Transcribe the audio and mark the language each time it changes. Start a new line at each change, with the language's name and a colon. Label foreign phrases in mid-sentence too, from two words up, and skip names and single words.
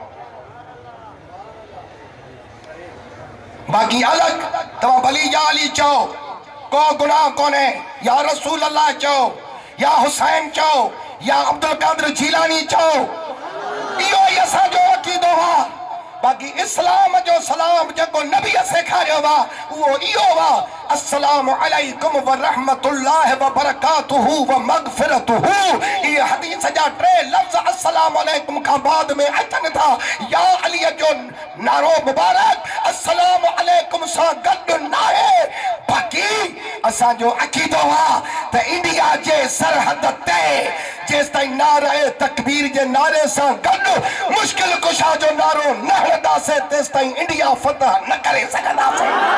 Sindhi: बाक़ी अलॻि तव्हां भली याली चओ, को गुनाह कोन्हे।
Arabic: يا رسول الله
Sindhi: चओ, या हुसैन चओ, या अब्दुल कादिर जीलानी चओ, इहो ई असांजो अक़ीदो आहे। बाक़ी इस्लाम जो सलाम जेको नबी सेखारियो आहे, उहो इहो आहे,
Arabic: السلام عليكم ورحمة الله وبركاته ومغفرته.
Sindhi: ये हदीस जा टे लफ्ज़
Arabic: السلام عليكم
Sindhi: खां बाद में अचनि था। या अलीअ जो नारो मुबारक
Arabic: السلام عليكم
Sindhi: सां गॾु नाहे। बाक़ी असांजो अक़ीदो आहे त इंडिया जे सरहद ते जेसिताईं नारे तकबीर जे नारे सां गॾु मुश्किल कुशा जो नारो न हणंदासीं, तेसिताईं इंडिया फतह न करे सघंदासीं।